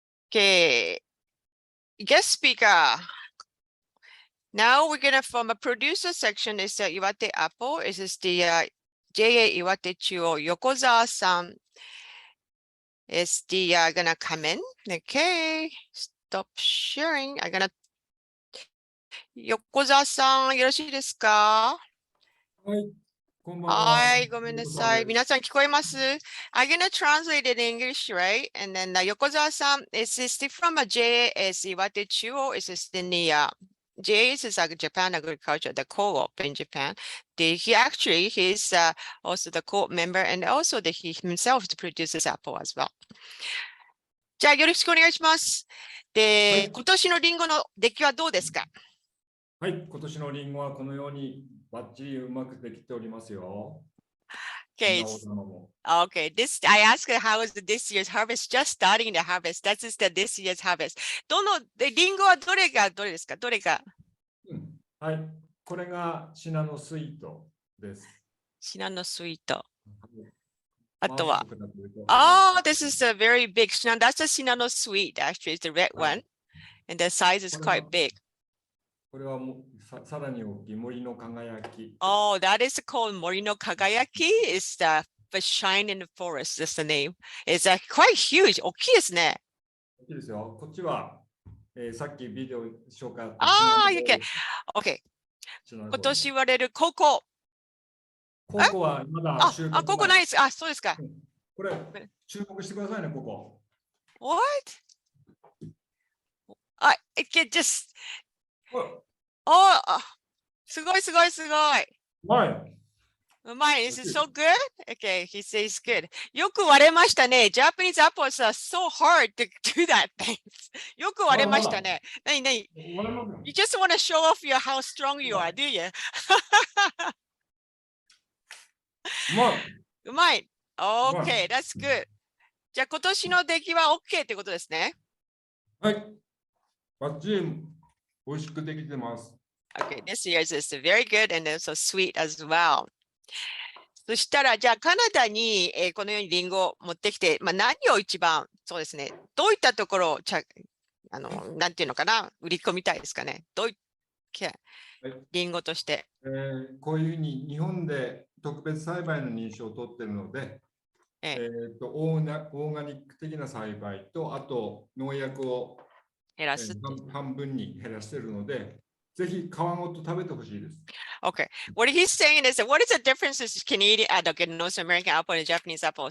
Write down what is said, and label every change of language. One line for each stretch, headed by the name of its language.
English: Okay. Guest speaker. Now we're gonna, from a producer section, is the Iwate Apple. It is the JA Iwate Chuo Yokozawa-san is the gonna come in. Okay, stop sharing. I'm gonna Yokozawa-san,
Japanese: よろしいですか？はい、こんばんは。はい、ごめんなさい。皆さん聞こえます？
English: I'm gonna translate it in English, right? And then Yokozawa-san is from a JA is Iwate Chuo. Is in the JA is like Japan Agriculture, the co-op in Japan. He's also the co-op member, and also he himself produces apple as well.
Japanese: じゃあよろしくお願いします。で、今年のリンゴの出来はどうですか？はい、今年のリンゴはこのようにバッチリうまくできておりますよ。
English: Okay. Okay. I asked how is this year's harvest? Just starting the harvest. That is this year's harvest.
Japanese: リンゴはどれですか？どれが？はい。これがシナノスイートです。
English: シナノスイート。
Japanese: あとは。
English: Oh, this is a very big. That's a Shinano sweet. Actually, it's the red one, and the size is quite big.
Japanese: これはさらに大きい森の輝き。
English: Oh, that is called 森の輝き. It's the shine in the forest. That's the name. It's quite huge.
Japanese: 大きいですね。大きいですよ。こっちは、さっきビデオ紹介。
English: Okay. Okay.
Japanese: 今年言われるココ。ココはまだ収穫。ココないです。そうですか。これ、注目してくださいね、ここ。
English: What? It can just.
Japanese: すごいすごいすごい。はい。うまい。
English: Is it so good? Okay, he says good.
Japanese: よく割れましたね。
English: Japanese apples are so hard to do that thing.
Japanese: よく割れましたね。何何
English: You just want to show off your how strong you are, do you?
Japanese: うまい。うまい。うまい
English: Okay, that's good.
Japanese: じゃあ今年の出来は OK ってことですね。はい。バッチリ美味しくできてます。 Okay, this year's is very good and also sweet as well. そしたら、じゃあカナダに、このようにリンゴを持ってきて、まあ、何を一番、そうですね、どういったところをなんていうのかな、売り込みたいですかね。どういったリンゴとして。こういうふうに日本で特別栽培の認証を取っているので、オーガニック的な栽培と、あと農薬を減らす。半分に減らしているので、ぜひ皮ごと食べてほしいです。
English: Okay. What he's saying is that what is the difference is Canadian North American apple and Japanese apple?